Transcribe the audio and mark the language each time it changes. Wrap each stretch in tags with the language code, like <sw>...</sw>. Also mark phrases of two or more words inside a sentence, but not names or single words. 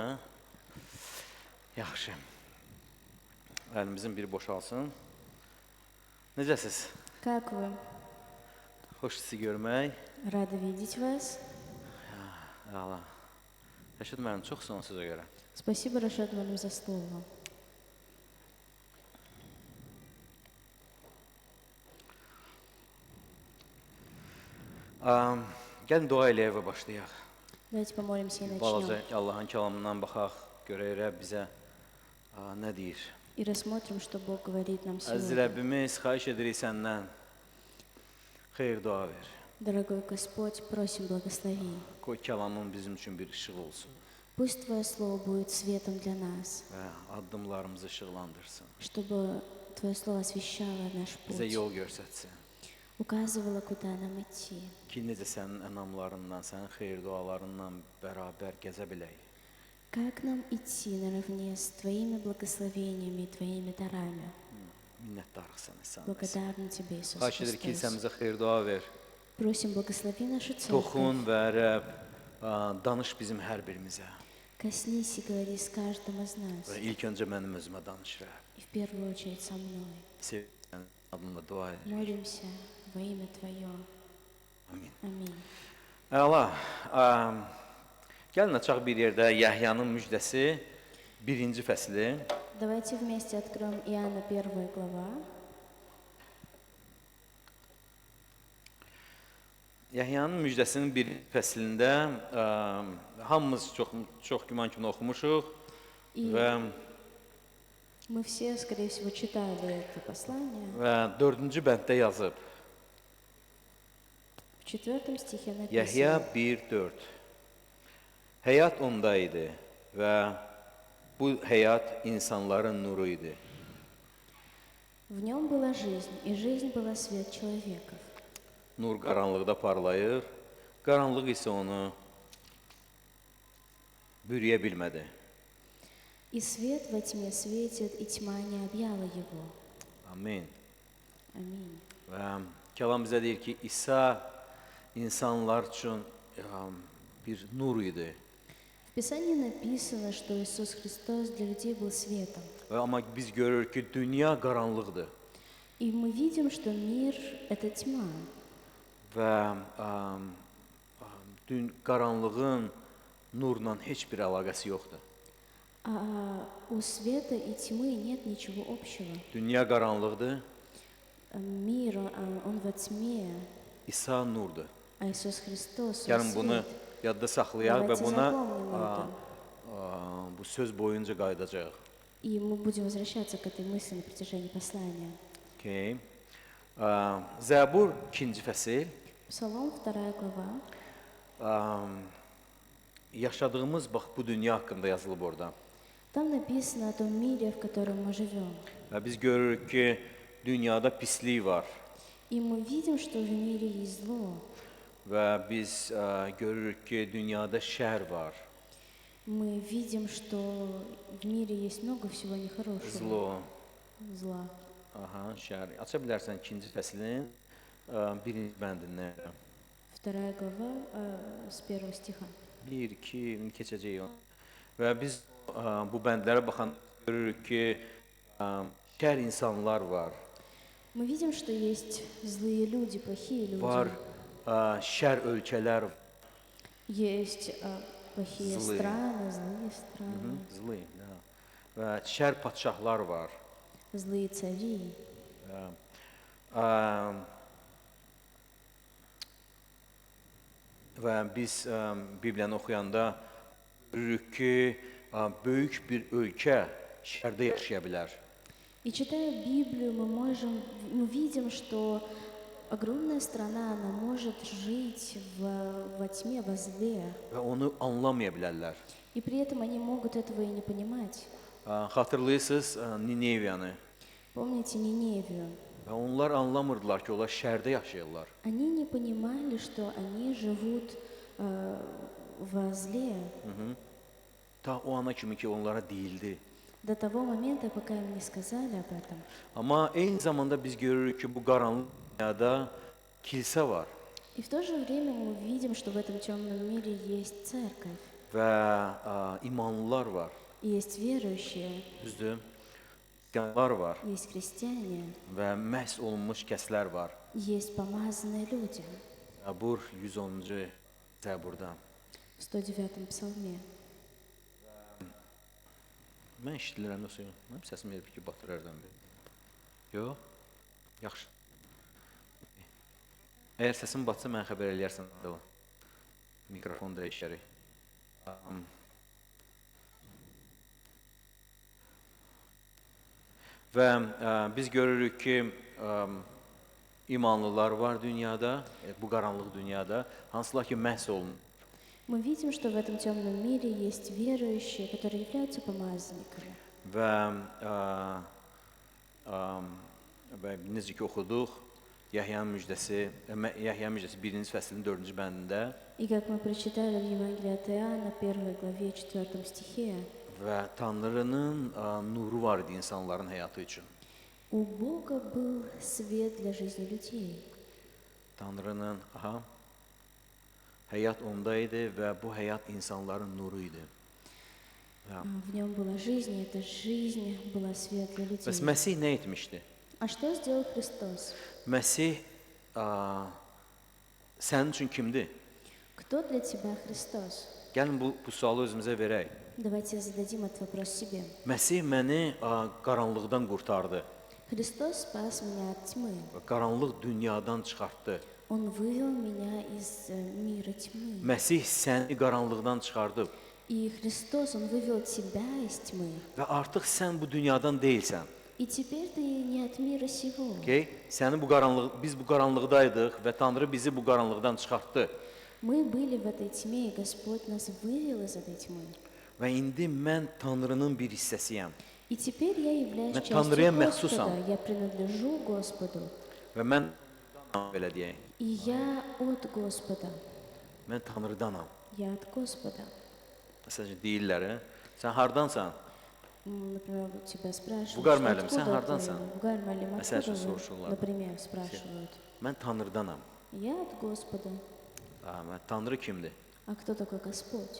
<az>Yaxşı. Əlimizin biri boşalsın. Necəsiz?</az> <ru>Как вы?</ru> <az>Xoş sizi görmək.</az> <ru>Рада видеть вас.</ru> <az>Allah. Rəşid mənim çox son sözə görə.</az> <ru>Спасибо, Рашид, вам за слово.</ru> <az>Gəlin dua eləyək və başlayaq.</az> <ru>Давайте помолимся и</ru> <az>Balaca</az> <ru>начнем.</ru> <az>Allahın kəlamından baxaq, görək Rəbb bizə nə deyir.</az> <ru>И рассмотрим, что Бог говорит нам</ru> <az>Əziz</az> <ru>сегодня.</ru> <az>Rəbbimiz, xahiş edirik səndən xeyir dua ver.</az> <ru>Дорогой Господь, просим, благослови.</ru> <az>Qoy kəlamın bizim üçün bir işıq olsun</az> <ru>Пусть Твое Слово будет светом для нас,</ru> <az>və addımlarımızı işıqlandırsın.</az> <ru>чтобы Твое Слово освещало наш</ru> <az>Bizə</az> <ru>путь,</ru> <az>yol göstərsin.</az> <ru>указывало, куда нам идти.</ru> <az>Ki necə sənin ənamlarından, sənin xeyir dualarından bərabər gəzə bilək.</az> <ru>Как нам идти naravне с Твоими благословениями и Твоими дарами?</ru> <az>Minnətdarıq sənə sən.</az> <ru>Благодарны Тебе, Иисус</ru> <az>Xahiş edirik</az> <ru>Христос.</ru> <az>kilsəmizə xeyir dua ver.</az> <ru>Просим, благослови нашу</ru> <az>Toxun</az> <ru>церковь.</ru> <az>və Rəbb, danış bizim hər birimizə.</az> <ru>Коснись и говори с каждым из нас.</ru> <az>Və ilk öncə mənim özümə danış Rəbb.</az> <ru>И в первую очередь со mной.</ru> <az>Sevən adınla dua edir.</az> <ru>Молимся во имя Твое.</ru> <az>Amin.</az> <ru>Аминь.</ru> <az>Əla, gəlin açaq bir yerdə Yəhyanın müjdəsi 1-ci fəsli.</az> <ru>Давайте вместе откроем Иоанна 1 глава.</ru> <az>Yəhyanın müjdəsinin bir fəslində hamımız çox güman kimi oxumuşuq və</az> <ru>Мы все, скорее всего, читали это послание.</ru> <az>4-cü bənddə yazıb.</az> <ru>В 4 стихе</ru> <az>Yəhya</az> <ru>написано: 1:4.</ru> <az>Həyat onda idi və bu həyat insanların nuru idi.</az> <ru>В нем была жизнь, и жизнь была свет человеков.</ru> <az>Nur qaranlıqda parlayır, qaranlıq isə onu bürüyə bilmədi.</az> <ru>И свет во тьме светит, и тьма не объяла его.</ru> <az>Amin.</az> <ru>Аминь.</ru> <az>Və kəlam bizə deyir ki, İsa insanlar üçün bir nur idi.</az> <ru>В Писании написано, что Иисус Христос для людей был светом.</ru> <az>Amma biz görürük ki, dünya qaranlıqdır.</az> <ru>И мы видим, что мир – это тьма.</ru> <az>Və qaranlığın nurla heç bir əlaqəsi yoxdur.</az> <ru>А у света и тьмы нет ничего общего.</ru> <az>Dünya qaranlıqdır,</az> <ru>Мир, он во тьме,</ru> <az>İsa nurdur.</az> <ru>а Иисус Христос, он</ru> <az>Gəlin bunu</az> <ru>свет.</ru> <az>yadda saxlayaq və</az> <ru>Давайте</ru> <az>buna</az> <ru>запомним это.</ru> <az>bu söz boyunca qayıdacaq.</az> <ru>И мы будем возвращаться к этой мысли на протяжении послания.</ru> <az>Okay. Zəbur 2-ci fəsil.</az> <ru>Псалом 2 глава.</ru> <az>Yaşadığımız bax bu dünya haqqında yazılıb orada.</az> <ru>Там написано о том мире, в котором мы живем.</ru> <az>Və biz görürük ki, dünyada pislik var</az> <ru>И мы видим, что в мире есть зло.</ru> <az>və biz görürük ki, dünyada şər var.</az> <ru>И Мы видим, что в мире есть много всего нехорошего, zlo, зла.</ru> <az>aha, şər. Aça bilərsən 2-ci fəslin 1-ci bəndini.</az> <ru>Вторая глава с 1 стиха.</ru> <az>1, 2 keçəcəyik onu. Və biz bu bəndlərə baxan görürük ki, şər insanlar var.</az> <ru>Мы видим, что есть злые люди, плохие люди.</ru> <az>Var şər ölkələr var.</az> <ru>Есть плохие Злые. страны, злые страны,</ru> <az>Zlı, hə. Və şər padşahlar var.</az> <ru>злые цари.</ru> <az>Və biz Bibliyanı oxuyanda görürük ki, böyük bir ölkə şərdə yaşaya bilər.</az> <ru>И читая Библию, мы видим, что огромная страна, она может жить во тьме, во зле.</ru> <az>Və onu anlamaya bilərlər.</az> <ru>И при этом они могут этого и не понимать.</ru> <az>Xatırlayırsınız Nineviyanı.</az> <ru>Помните Ниневию?</ru> <az>Və onlar anlamırdılar ki, onlar şərdə yaşayırlar.</az> <ru>Они не понимали, что они живут во зле</ru> <az>Ta o ana kimi ki, onlara deyildi.</az> <ru>до того момента, пока им не сказали об этом.</ru> <az>Amma eyni zamanda biz görürük ki, bu qaranlıq dünyada kilsə var.</az> <ru>И в то же время мы видим, что в этом темном мире есть церковь,</ru> <az>Və imanlılar var.</az> <ru>есть верующие,</ru> <az>Düzdür? Xristianlar var</az> <ru>есть христиане,</ru> <az>və məhz olunmuş kəslər var.</az> <ru>есть помазанные люди.</ru> <az>Zabur 110-cu Zəburda.</az> <ru>В 109-м псалме.</ru> <az>Mən eşidirəm yoxsa yox? Mənim səsim elə bir ki, batır hərdən bir. Yox? Yaxşı. Əgər səsim batsa, mən xəbər eləyərsən. Mikrofonu dəyişərik. Və biz görürük ki, imanlılar var dünyada, bu qaranlıq dünyada, hansılar ki, məhz olunur.</az> <ru>Мы видим, что в этом темном мире есть верующие, которые являются помазанниками.</ru> <az>Və necə ki, oxuduq, Yahya'nın müjdəsi 1-ci fəslin 4-cü bəndində</az> <ru>И как мы прочитали в Евангелии от Иоанна, 1 главе, 4 стихе,</ru> <az>və Tanrının nuru var idi insanların həyatı üçün.</az> <ru>у Бога был свет для жизни людей.</ru> <az>Tanrının həyat onda idi və bu həyat insanların nuru idi.</az> <ru>В нем была жизнь, и эта жизнь была свет для людей.</ru> <az>Bəs Məsih nə etmişdi?</az> <ru>А что сделал Христос?</ru> <az>Məsih sənin üçün kimdir?</az> <ru>Кто для тебя Христос?</ru> <az>Gəlin bu sualı özümüzə verək.</az> <ru>Давайте зададим этот вопрос себе.</ru> <az>Məsih məni qaranlıqdan qurtardı.</az> <ru>Христос спас меня от тьмы.</ru> <az>Qaranlıq dünyadan çıxartdı.</az> <ru>Он вывел меня из мира тьмы.</ru> <az>Məsih səni qaranlıqdan çıxardıb</az> <ru>И Христос, Он вывел тебя из тьмы.</ru> <az>və artıq sən bu dünyadan deyilsən.</az> <ru>И теперь ты не от мира сего.</ru> <az>Okay? Biz bu qaranlıqdaydıq və Tanrı bizi bu qaranlıqdan çıxartdı.</az> <ru>Мы были в этой тьме, и Господь нас вывел из этой тьмы.</ru> <az>Və indi mən Tanrının bir hissəsiyəm.</az> <ru>И теперь я являюсь</ru> <az>Mən</az> <ru>частью</ru> <az>Tanrıya</az> <ru>Господа.</ru> <az>məxsusam.</az> <ru>Я принадлежу Господу.</ru> <az>Və mən belə deyək.</az> <ru>И я от Господа.</ru> <az>Mən Tanrıdanam.</az> <ru>Я от Господа.</ru> <az>Məsələn deyirlər, sən hardansan?</az> <ru>Например, вот тебя спрашивают,</ru> <az>Vüqar</az> <ru>что</ru> <az>müəllim, sən</az> <ru>откуда</ru> <az>hardansan?</az> <ru>ты? Vüqar müəllim,</ru> <az>Məsəl üçün</az> <ru>откуда вы?</ru> <az>soruşurlar.</az> <ru>Например, спрашивают.</ru> <az>Mən Tanrıdanam.</az> <ru>Я от Господа.</ru> <az>Tanrı kimdir?</az> <ru>А кто такой Господь?</ru>